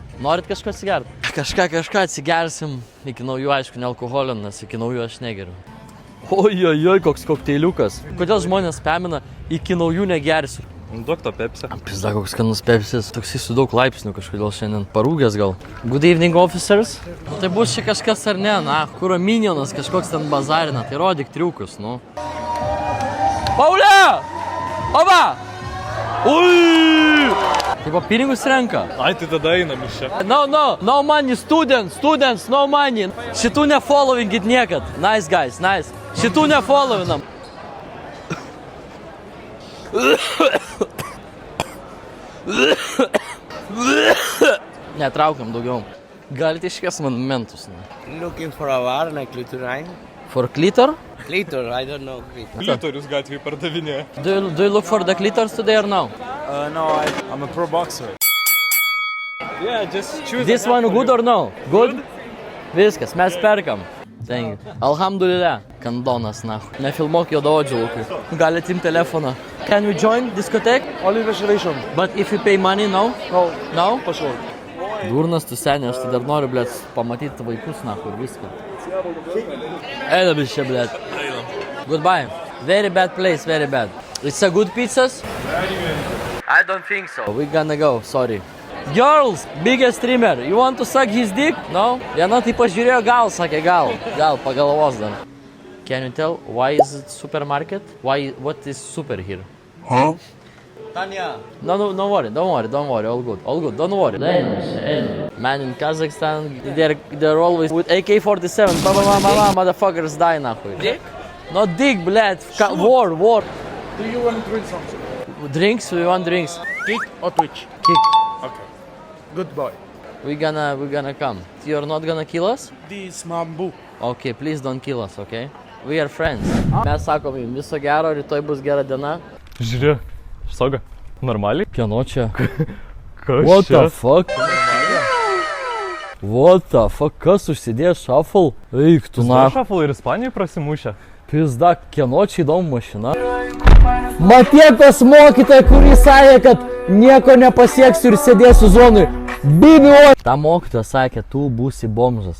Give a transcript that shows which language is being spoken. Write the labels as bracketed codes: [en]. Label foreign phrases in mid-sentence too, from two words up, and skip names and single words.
[lt] Norit kažko atsigerti? Kažką atsigersim. Iki naujų aišku ne alkoholio, nes iki naujų aš negeriu. Ojojoj, koks kokteiliukas. Kodėl žmonės pamina, iki naujų negersiu? Duok to pepsį. Pizda, koks skanus pepsis. Toksai su daug laipsnių kažkodėl šiandien. Parūgęs gal. [en] Good evening, officers. [lt] Tai bus čia kažkas ar ne, na, kur minionas kažkoks ten bazarina. Tai rodyk triukus, nu. Paulė! Oba! Ui! Taip, pinigus renka. Ai, tai tada einam iš čia. [en] No money, students, no money. [lt] Šitų nefollowingit niekad. [en] Nice guys, nice. [lt] Šitų nefollowinam. Netraukiam daugiau. Galite iškės monumentus. Ne? [en] Looking for a bar like Clitorine. For clitor? Clitor, I don't know. Clitor. [lt] Klitorius gatvėje pardavinė. [en] Do you look for the clitors today or no? No, I'm a pro boxer. Yeah, just choose This one good or no? Good? [lt] Viskas, mes perkam. [en] Thank you. Alhamdulillah. Kandonas, nahu. [lt] Nefilmuok juodaodžių laukų. Galit imti telefoną. [en] Can we join discotheque? Only reservation. But if you pay money, no? No, No? password. [lt] Durnas tu seniai, aš tai dar noriu, blėt, pamatyti vaikus, nahu, ir viską. Eidam iš čia, blėt. [en] Goodbye. Very bad place, very bad. It's a good pizzas? I don't think so. We gonna go, sorry. Girls, biggest streamer, you want to suck his dick? No? [lt] Viena tai pažiūrėjo gal, sakė gal. Gal, pagalvos dar. [en] Can you tell why is it supermarket? What is super here? Huh? Tanya. No worry, don't worry, all good, don't worry. Man in Kazakhstan, they're always with AK-47, motherfuckers die, nahuj. Dick? Not dick, blядь, war. Do you want to drink something? Drinks, we want drinks. Kick or Twitch? Kick. Okay. Good boy. We gonna come. You're not gonna kill us? This bamboo. Okay, please don't kill us, okay? We are friends. [lt] Mes sakom jums viso gero, rytoj bus gera diena. Žiūrėk, sauga. Normaliai? Kieno čia? Kas [en] What [lt] čia? [en] the fuck? What the fuck? [lt] Kas užsidėjo shuffle? Eik tu na. Šafal ir Ispanijai prasimušė. Pizda, kieno čia įdomu mašina? Matėtas mokytoja, kuris sakė, kad nieko nepasieksiu ir sėdėsiu zonui. Bibio! Ta mokytoja sakė, tu būsi bomžas.